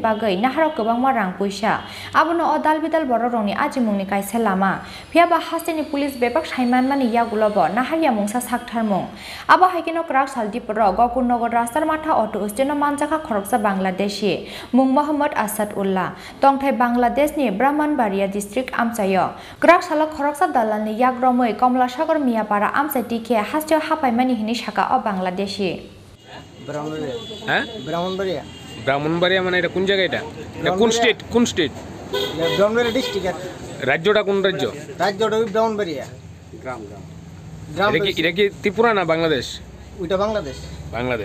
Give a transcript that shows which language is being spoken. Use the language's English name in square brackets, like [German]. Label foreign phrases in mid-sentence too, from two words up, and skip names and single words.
[Kok Borok] bagai naharo kwbangma rang puisa abono odal bidal borokrokni ajimungni kaisa lama phiaba hasteni police bepak saimanmani yagulobo naharya mungsa saktharmung abo haikeno Krak saldipro Gokulnagar Rastar Matha auto steno manjaka khoroksa Bangladeshi Mung Mohammad Asad Ullah Tongthai Bangladesh ni Brahmanbaria district Amchayo Krak salok khoroksa dalani yagromoi Komlasagar Miapara Amchai tike hasteo hapaimani hini saka o Bangladeshi [Bangla] ব্রাহ্মণবাড়িয়া ব্রাহ্মণবাড়িয়া মানে এটা কোন জায়গা এটা কোন স্টেট ব্রাহ্মণবাড়িয়া ডিস্ট্রিক্ট রাজ্যটা কোন রাজ্য রাজ্যটা ব্রাহ্মণবাড়িয়া গ্রাম এটা কি ত্রিপুরা না বাংলাদেশ ওইটা বাংলাদেশ